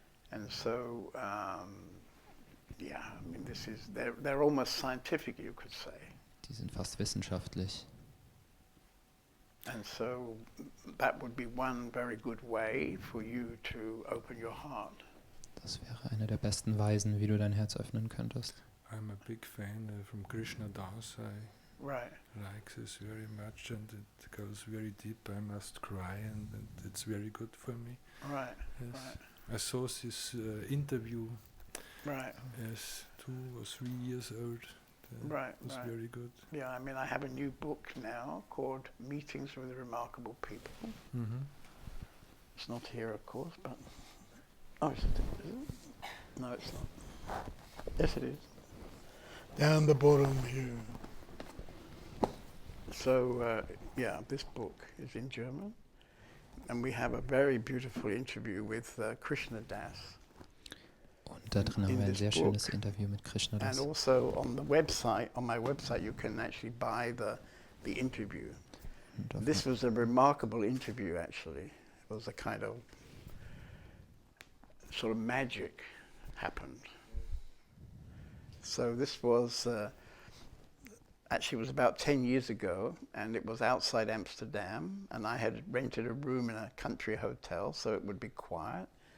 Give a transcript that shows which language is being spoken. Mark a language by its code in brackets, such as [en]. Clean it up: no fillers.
[en] And so, they're almost scientific, you could say. [de] Die sind fast wissenschaftlich. [en] And so that would be one very good way for you to open your heart. [de] Das wäre eine der besten Weisen, wie du dein Herz öffnen könntest. [en] I'm a big fan from Krishna Das. I Right. like this very much, and it goes very deep. I must cry, and it's very good for me. Right. Yes. Right. I saw this interview. Right. Yes, 2 or 3 years old. Right. It was Right. very good. Yeah, I have a new book now called Meetings with Remarkable People. Mm-hmm. It's not here, of course, but is it? No, it's not. Yes, it is. Down the bottom here. So, this book is in German, and we have a very beautiful interview with Krishna Das. [de] Und da drin haben wir ein sehr schönes Interview mit Krishna Das. [en] And also on my website, you can actually buy the interview. This was a remarkable interview, actually. It was a kind of sort of magic happened. So this was actually, it was about 10 years ago, and it was outside Amsterdam, and I had rented a room in a country hotel so it would be quiet.